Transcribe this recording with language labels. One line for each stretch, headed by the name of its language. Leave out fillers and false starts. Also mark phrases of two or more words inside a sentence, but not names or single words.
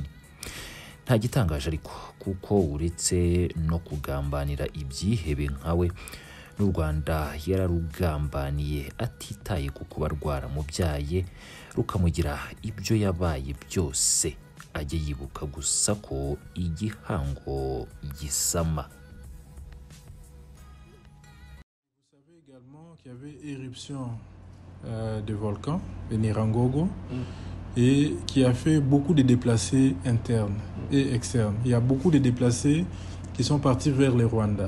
Kinyarwanda: Nta gitangaje ariko kuko uretse no kugambanira ibyihebe nkawe, n'u Rwanda yararugambaniye atitaye ku kuba rwaramubyaye rukamugira ibyo yabaye byose. Ajye yibuka gusa ko igihango gisama.
French: Vous savez également qu'il y avait éruption de volcan, de Nirangogo, et qui a fait beaucoup de déplacés internes et externes. Il y a beaucoup de déplacés qui sont partis vers le Rwanda.